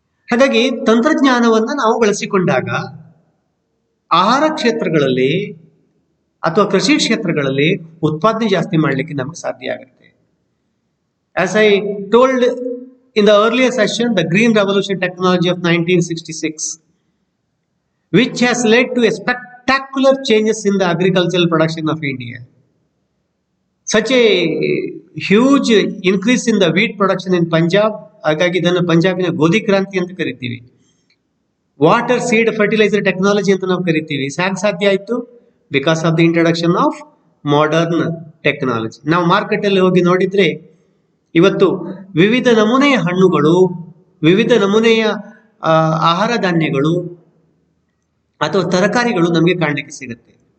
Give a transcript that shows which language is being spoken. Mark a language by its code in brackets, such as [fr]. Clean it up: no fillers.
[kn] ಹಾಗಾಗಿ ತಂತ್ರಜ್ಞಾನವನ್ನು ನಾವು ಬಳಸಿಕೊಂಡಾಗ ಆಹಾರ ಕ್ಷೇತ್ರಗಳಲ್ಲಿ ಅಥವಾ ಕೃಷಿ ಕ್ಷೇತ್ರಗಳಲ್ಲಿ ಉತ್ಪಾದನೆ ಜಾಸ್ತಿ ಮಾಡಲಿಕ್ಕೆ ನಮಗೆ ಸಾಧ್ಯ ಆಗುತ್ತೆ. [en] As I told in the earlier session, the Green Revolution technology of 1966, which has led to a spectacular changes in the agricultural production of India. Such a huge increase in the wheat production in Punjab, [kn] ಹಾಗಾಗಿ ಇದನ್ನು ಪಂಜಾಬಿನ ಗೋಧಿ ಕ್ರಾಂತಿ ಅಂತ ಕರಿತೀವಿ. [en] water seed fertiliser technology [kn] ಅಂತ ನಾವು ಕರಿತೀವಿ. ಸಾಧ್ಯ ಆಯಿತು [en] Because of the introduction of modern technology. [kn] ನಾವು ಮಾರ್ಕೆಟಲ್ಲಿ ಹೋಗಿ ನೋಡಿದ್ರೆ ಇವತ್ತು ವಿವಿಧ ನಮೂನೆಯ ಹಣ್ಣುಗಳು, ವಿವಿಧ ನಮೂನೆಯ ಆಹಾರ ಧಾನ್ಯಗಳು ಅಥವಾ ತರಕಾರಿಗಳು ನಮಗೆ ಕಾಣಲಿಕ್ಕೆ ಸಿಗುತ್ತೆ.